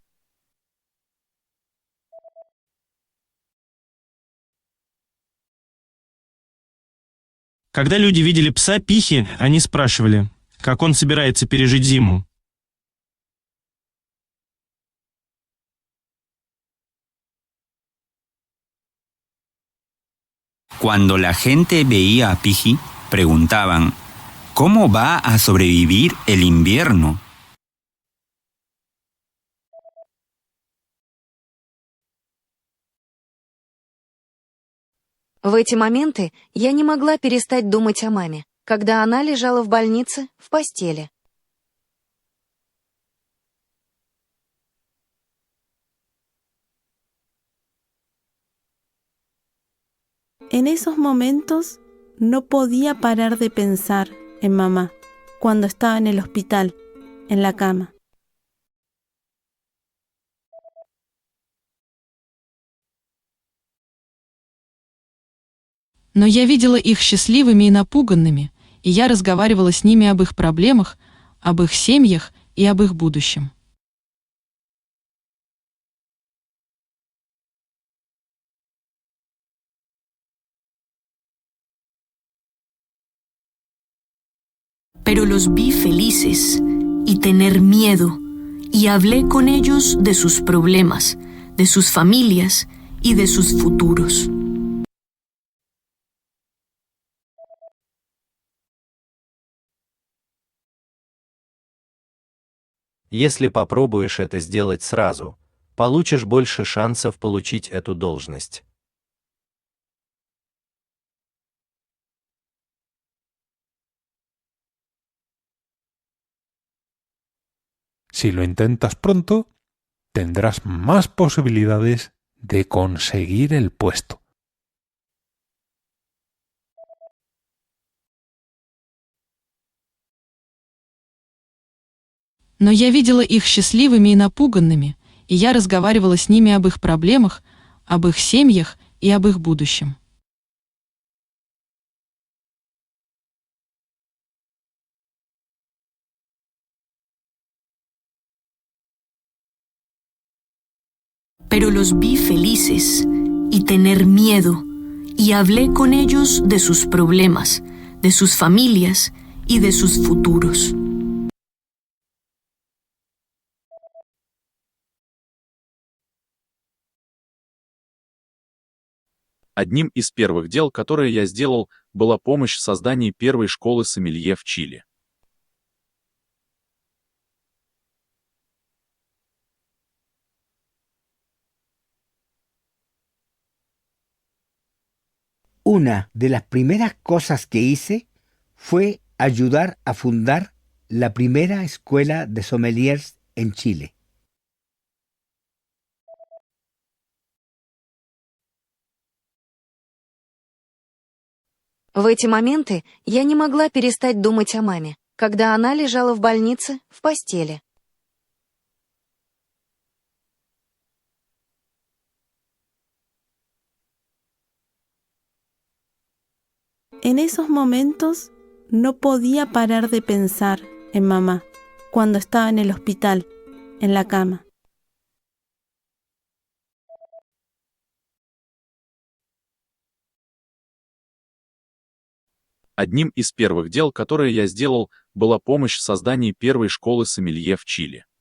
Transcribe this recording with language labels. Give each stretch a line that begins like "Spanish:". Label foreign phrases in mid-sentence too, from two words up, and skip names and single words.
Russian: Когда люди видели пса Пихи, они спрашивали, как он собирается пережить зиму.
Spanish: Cuando la gente veía a Piji, preguntaban, ¿cómo va a sobrevivir el invierno?
Russian: В эти моменты я не могла перестать думать о маме, когда она лежала в больнице в постели.
Spanish: En esos momentos no podía parar de pensar en mamá cuando estaba en el hospital, en la cama.
Russian: Но я видела их счастливыми и напуганными, и я разговаривала с ними об их проблемах, об их семьях и об их будущем.
Spanish: Pero los vi felices y tener miedo, y hablé con ellos de sus problemas, de sus familias y de sus futuros.
Russian: Если попробуешь это сделать сразу, получишь больше шансов получить эту должность.
Spanish: Si lo intentas pronto, tendrás más posibilidades de conseguir el puesto.
Russian: Но я видела их счастливыми и напуганными, и я разговаривала с ними об их проблемах, об их семьях и об их будущем.
Spanish: Pero los vi felices y tener miedo, y hablé con ellos de sus problemas, de sus familias y de sus futuros.
Russian: Одним из первых дел, которые я сделал, была помощь в создании первой школы сомелье в Чили.
Spanish: Una de las primeras cosas que hice fue ayudar a fundar la primera escuela de sommeliers en Chile.
Russian: В эти моменты я не могла перестать думать о маме, когда она лежала в больнице в постели.
Spanish: En esos momentos no podía parar de pensar en mamá cuando estaba en el hospital, en la cama.
Russian: Одним из первых дел, которые я сделал, была помощь в создании первой школы сомелье в Чили.